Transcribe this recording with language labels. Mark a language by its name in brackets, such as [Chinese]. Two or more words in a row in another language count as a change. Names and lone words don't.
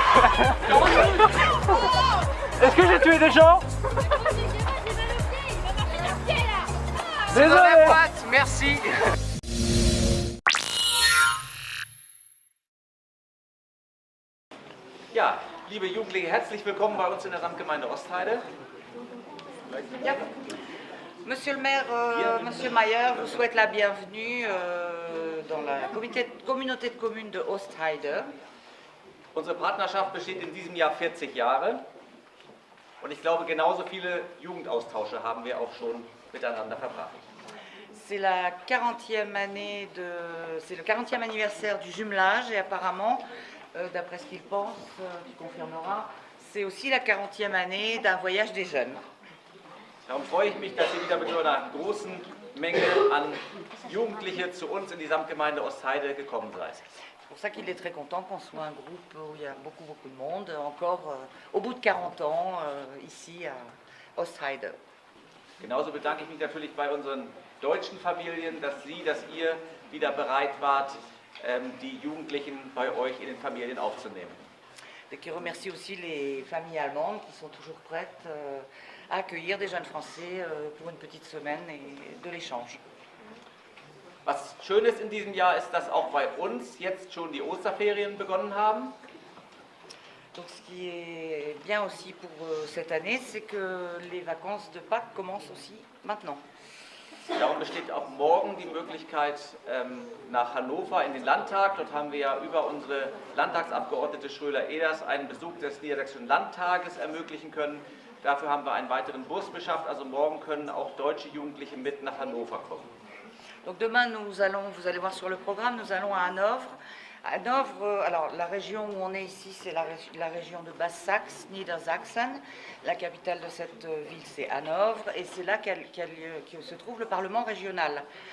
[French] Est-ce que j'ai tué des gens? Désolé. Merci. [German] Ja, liebe Jugendliche, herzlich willkommen bei uns in der Samtgemeinde Ostheide. Ja. [French] Monsieur le maire, Monsieur Mayer vous souhaite la bienvenue dans la communauté de communes de Ostheide. [German] Unsere Partnerschaft besteht in diesem Jahr 40 Jahre und ich glaube, genauso viele Jugendaustausche haben wir auch schon miteinander verbracht. [French] C'est la 40e année c'est le 40e anniversaire du jumelage et apparemment, d'après ce qu'il pense, tu confirmeras, c'est aussi la 40e année d'un voyage des jeunes. [German] Darum freue ich mich, dass ihr wieder mit so einer großen Menge an Jugendliche zu uns in die Samtgemeinde Ostheide gekommen seid. [French] C'est pour ça qu'il est très content qu'on soit un groupe où il y a beaucoup de monde, encore au bout de 40 ans, ici à Ostheide. [German] Genauso bedanke ich mich natürlich bei unseren deutschen Familien, dass ihr wieder bereit wart, die Jugendlichen bei euch in den Familien aufzunehmen. [French] Et qui remercie aussi les familles allemandes qui sont toujours prêtes à accueillir des jeunes Français pour une petite semaine et de l'échange. [German] Was schön ist in diesem Jahr ist, dass auch bei uns jetzt schon die Osterferien begonnen haben. [French] Donc ce qui est bien aussi pour cette année, c'est que les vacances de Pâques commencent aussi maintenant. [German] Darum besteht auch morgen die Möglichkeit nach Hannover in den Landtag. Dort haben wir ja über unsere Landtagsabgeordnete Schröder-Eders einen Besuch des Niedersächsischen Landtages ermöglichen können. Dafür haben wir einen weiteren Bus beschafft. Also morgen können auch deutsche Jugendliche mit nach Hannover kommen. [French] Donc demain, vous allez voir sur le programme, nous allons à Hanovre. Hanovre, alors la région où on est ici, c'est la région de Basse-Saxe, Niedersachsen. La capitale de cette ville, c'est Hanovre, et c'est là que se trouve le Parlement régional.